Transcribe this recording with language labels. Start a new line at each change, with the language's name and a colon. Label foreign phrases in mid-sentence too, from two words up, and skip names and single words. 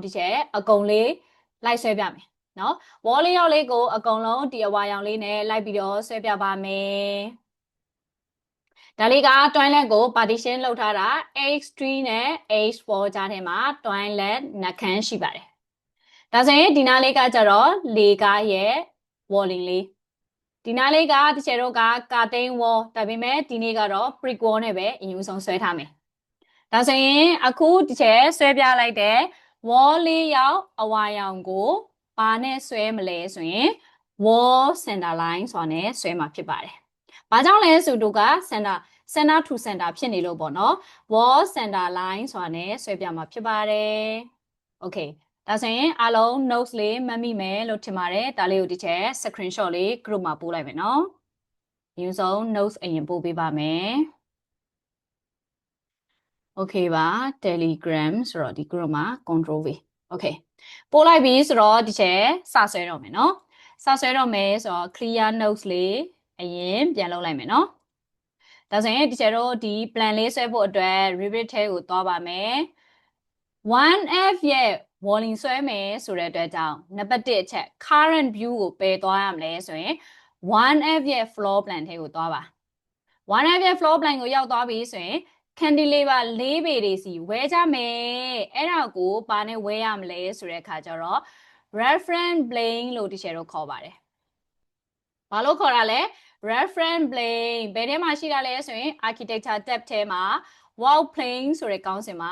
Burmese: ဒီချက်အကုန်လေးလိုက်ဆွဲပြမယ်နော် wall လေးရောက်လေးကိုအကုန်လုံးဒီအဝါရောင်လေးနဲ့လိုက်ပြီးတော့ဆွဲပြပါမယ်ဒါလေးက toilet ကို partition လုပ်ထားတာ H3 နဲ့ H4 ကြားထဲမှာ toilet နှခမ်းရှိပါတယ်ဒါဆိုရင်ဒီနားလေးကကြတော့လေကားရဲ့ walling လေးဒီနားလေးကတချေတော့ကကာတိန် wall ဒါပေမဲ့ဒီနေ့ကတော့
English: brick wall
Burmese: နဲ့ပဲအရင်ဆုံးဆွဲထားမယ်ဒါဆိုရင်အခုတချေဆွဲပြလိုက်တဲ့ wall လေးရောက်အဝါရော င်ကိုဘာနဲ့ဆွဲမလဲဆိုရင်
English: wall center line
Burmese: ဆိုတာနဲ့ဆွဲမှာဖြစ်ပါတယ်ဘာကြောင့်လဲဆိုတော့က
English: center to center
Burmese: ဖြစ်နေလို့ပေါ့နော်
English: wall center line
Burmese: ဆိုတာနဲ့ဆွဲပြမှာဖြစ်ပါတယ် okayဒါဆိုရင်အားလုံး notes လေးမှတ်မိမယ်လို့ထင်ပါတယ်ဒါလေးကိုဒီချက် screenshot လေး group မှာပို့လိုက်မယ်နော်အရင်ဆုံး notes အရင်ပို့ပေးပါမယ် okay ပါ Telegram ဆိုတော့ဒီ group မှာ
English: control V
Burmese: okay ပို့လိုက်ပြီဆိုတော့ဒီချက်စဆွဲတော့မယ်နော်စဆွဲတော့မယ်ဆိုတော့
English: clear notes
Burmese: လေးအရင်ပြန်လုပ်လိုက်မယ်နော်ဒါဆိုရင်ဒီချက်တော့ဒီ plan လေးဆွဲဖို့အတွက် Revit ထဲကိုသွားပါမယ် 1F ရဲ့ walling ဆွဲမယ်ဆိုတဲ့အတွက်ကြောင့်နံပါတ်1အချက်
English: current view
Burmese: ကိုပယ်သွားရမလဲဆိုရင် 1F ရဲ့
English: floor plan
Burmese: ထဲ ကိုသွားပါ 1F ရဲ့
English: floor plan
Burmese: ကိုရောက်သွားပြီဆိုရင် cantilever ၄ပေတွေစီဝဲကြမယ်အဲ့ဒါကိုဘာနဲ့ဝဲရမလဲဆိုတဲ့အခါကျတော့
English: reference plane
Burmese: လို့ဒီချက်တော့ခေါ်ပါတယ်ဘာလို့ခေါ်တာလဲ
English: reference plane
Burmese: ဘယ်ထဲမှာရှိတာလဲဆိုရင်
English: architecture tab
Burmese: ထဲမှာ
English: wall plane
Burmese: ဆိုတဲ့ကောင်းစဉ်မှာ